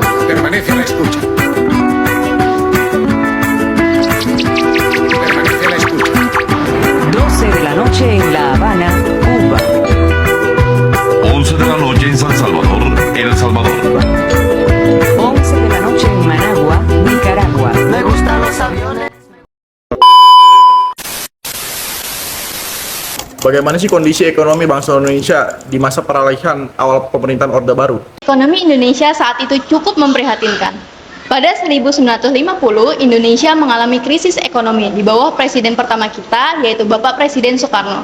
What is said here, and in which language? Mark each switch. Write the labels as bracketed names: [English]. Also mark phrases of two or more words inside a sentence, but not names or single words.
[Spanish] Permanece a la escucha. Permanece a la escucha. 12 de la noche en La Habana, Cuba. 11 de la noche en San Salvador, El Salvador. 11 de la noche en Managua, Nicaragua. Me gustan los aviones. [Indonesian] Bagaimana sih kondisi ekonomi bangsa Indonesia di masa peralihan awal pemerintahan Orde Baru? Ekonomi Indonesia saat itu cukup memprihatinkan. Pada 1950, Indonesia mengalami krisis ekonomi di bawah presiden pertama kita, yaitu Bapak Presiden Soekarno.